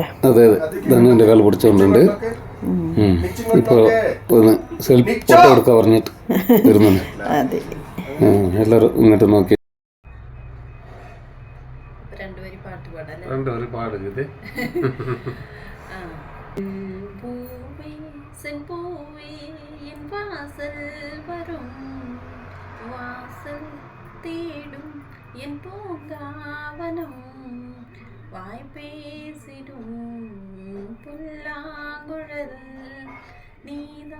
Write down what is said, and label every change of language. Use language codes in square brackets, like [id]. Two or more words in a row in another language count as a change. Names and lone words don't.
[ml] അതെ അതെ ധന്യൻ്റെ കാല് പിടിച്ചോണ്ടുണ്ട്. ഇപ്പോൾ ഒന്ന് [en] selfie photo [ml] എടുക്കാൻ പറഞ്ഞിട്ട് വരുന്നുണ്ട്. അതെ എല്ലാവരും ഇങ്ങോട്ട് നോക്കി രണ്ടുപേരും പാട്ട് പാടാം. ഇത് [ta] பூவே செம்பூவே என் வாசல் வரும் வாசல் தேடும் என் பூங்காவனம் வாய் பேசிடும் புல்லாங்குழல் நீதா